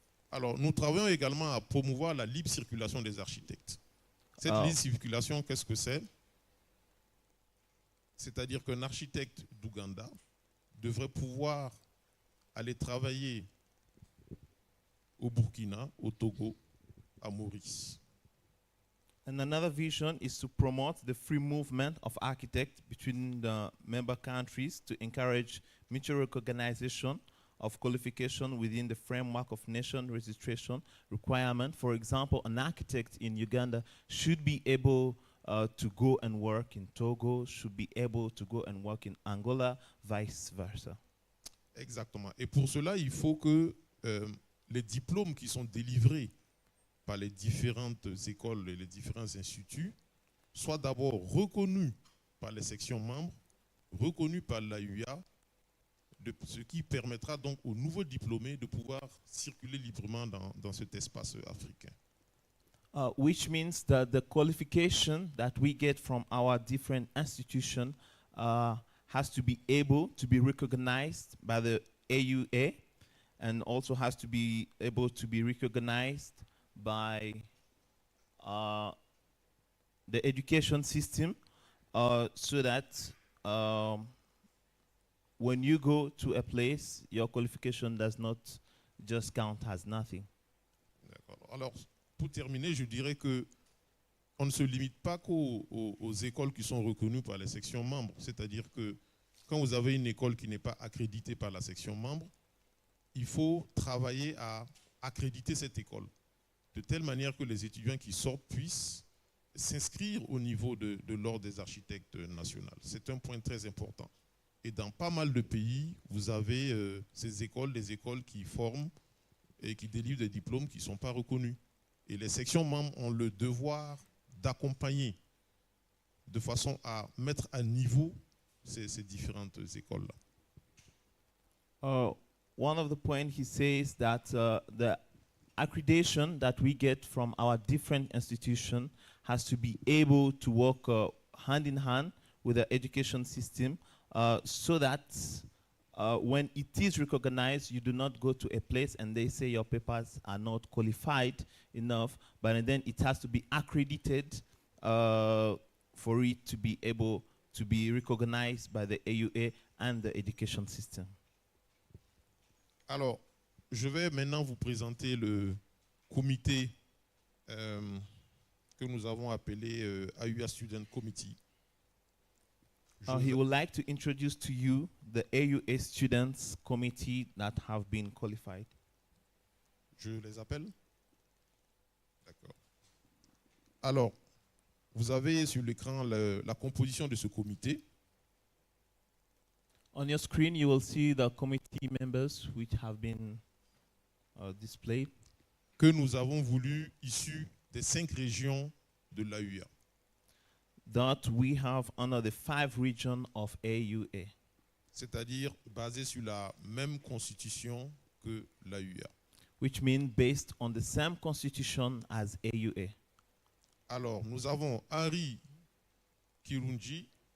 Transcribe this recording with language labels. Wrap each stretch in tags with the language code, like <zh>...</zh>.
<fr>Alors, nous travaillons également à promouvoir la libre circulation des architectes. Cette libre circulation, qu'est-ce que c'est? C'est-à-dire qu'un architecte d'Ouganda devrait pouvoir aller travailler au Burkina, au Togo, à Maurice.</fr> <en>And another vision is to promote the free movement of architects between the member countries to encourage mutual recognition of qualification within the framework of nation registration requirement. For example, an architect in Uganda should be able to go and work in Togo, should be able to go and work in Angola, vice versa.</en> <fr>Exactement. Et pour cela, il faut que les diplômes qui sont délivrés par les différentes écoles et les différents instituts soient d'abord reconnus par les sections membres, reconnus par l'AUIA, ce qui permettra donc aux nouveaux diplômés de pouvoir circuler librement dans cet espace africain.</fr> <en>Which means that the qualification that we get from our different institutions has to be able to be recognized by the AUA and also has to be able to be recognized by the education system so that when you go to a place, your qualification does not just count as nothing.</en> <fr>Alors, pour terminer, je dirais que on ne se limite pas qu'aux écoles qui sont reconnues par les sections membres. C'est-à-dire que quand vous avez une école qui n'est pas accréditée par la section membre, il faut travailler à accréditer cette école de telle manière que les étudiants qui sortent puissent s'inscrire au niveau de l'ordre des architectes nationaux. C'est un point très important. Et dans pas mal de pays, vous avez ces écoles, des écoles qui forment et qui délivrent des diplômes qui ne sont pas reconnus. Et les sections membres ont le devoir d'accompagner de façon à mettre à niveau ces différentes écoles-là.</fr> <en>One of the points he says that the accreditation that we get from our different institutions has to be able to work hand in hand with the education system so that when it is recognized, you do not go to a place and they say your papers are not qualified enough, but then it has to be accredited for it to be able to be recognized by the AUA and the education system.</en> <fr>Alors, je vais maintenant vous présenter le comité que nous avons appelé AUA Student Committee.</fr> <en>He would like to introduce to you the AUA Students Committee that have been qualified.</en> <fr>Je les appelle? D'accord. Alors, vous avez sur l'écran la composition de ce comité.</fr> <en>On your screen, you will see the committee members which have been displayed.</en> <fr>Que nous avons voulu issus des 5 régions de l'AUA.</fr> <en>That we have under the 5 regions of AUA.</en> <fr>C'est-à-dire basé sur la même constitution que l'AUA.</fr> <en>Which means based on the same constitution as AUA.</en> <fr>Alors, nous avons Henry Kirungi.</fr>